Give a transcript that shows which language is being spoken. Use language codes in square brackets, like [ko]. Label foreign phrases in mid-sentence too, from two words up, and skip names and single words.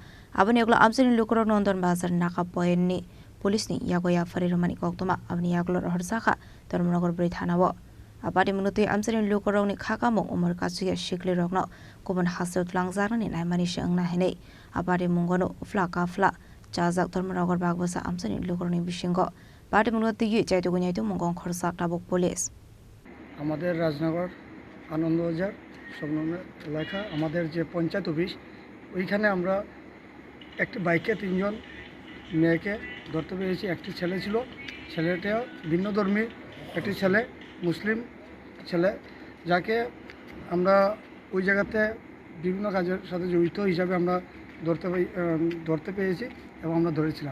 [trp] Abani aglo amseni lukurok nondon bazar naka poenni police ni yago ya fari romani koktoma abani aglo horsaka dormonogor brithanawo abadi munuti amseni lukurok ni khakamo umar kasuya shikli rokno kubon hasut langjarani naimani shengna hene abadi mungono flaka fla jazak dormonogor bagbosa amseni lukuroni bishingo badi munuti yu jaitu gunyaitu mungong khorsak tabuk police [bn] আমাদের রাজনগর আনন্দবাজার সংলগ্ন এলাকা আমাদের যে পঞ্চায়েত অফিস ওইখানে আমরা একটা বাইকে তিনজন মেয়েকে ধরতে পেরেছি। একটি ছেলে ছিল, ছেলেটা ভিন্নধর্মী, একটি ছেলে মুসলিম ছেলে, যাকে আমরা ওই জায়গাতে বিভিন্ন কাজের সাথে জড়িত হিসাবে আমরা ধরতে পেরেছি এবং আমরা ধরেছিলাম।